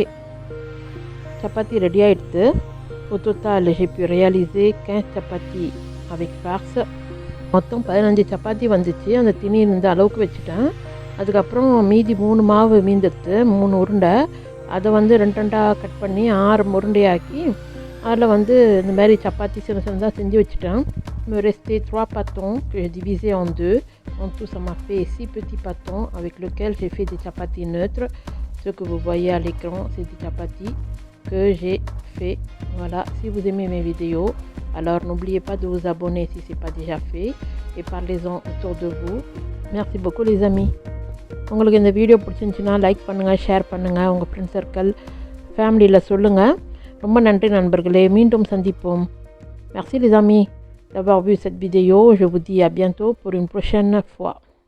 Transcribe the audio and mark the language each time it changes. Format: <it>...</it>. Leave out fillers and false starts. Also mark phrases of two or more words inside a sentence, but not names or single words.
<ta>Chapati ready ஆயிடுது.</ta> <fr>Au total, j'ai pu réaliser 15 chapati avec farce.</fr> <ta>மொத்தம் 15 சப்பாத்தி வந்துச்சு. அந்த திணி இந்த அளவுக்கு வச்சுட்டேன். அதுக்கப்புறம் மீதி 3 மாவு மீந்துடுது, 3 உருண்டை. அதை வந்து ரெண்டாக கட் பண்ணி 6 உருண்டையாக்கி அதில் வந்து இந்த மாதிரி சப்பாத்தி சின்ன சின்னதாக செஞ்சு வச்சுட்டேன்.</ta> <fr>Me restait 3 pâtons que j'ai divisés en 2. En tout, ça m'a fait 6 petits pâtons avec lesquels j'ai fait des chapatis neutres. Ce que vous voyez à l'écran, c'est des chapatis que j'ai fait. Voilà, si vous aimez mes vidéos, alors n'oubliez pas de vous abonner si ce n'est pas déjà fait et parlez-en autour de vous. Merci beaucoup les amis.</fr> <ta>உங்களுக்கு இந்த வீடியோ பிடிச்சிருந்துச்சுன்னா லைக் பண்ணுங்கள், ஷேர் பண்ணுங்கள், உங்கள்</ta> <en>friend circle family</en> <ta>சொல்லுங்கள். ரொம்ப நன்றி நண்பர்களே, மீண்டும் சந்திப்போம். Merci les amis d'avoir vu cette vidéo. Je vous dis à bientôt pour une prochaine fois.</ta>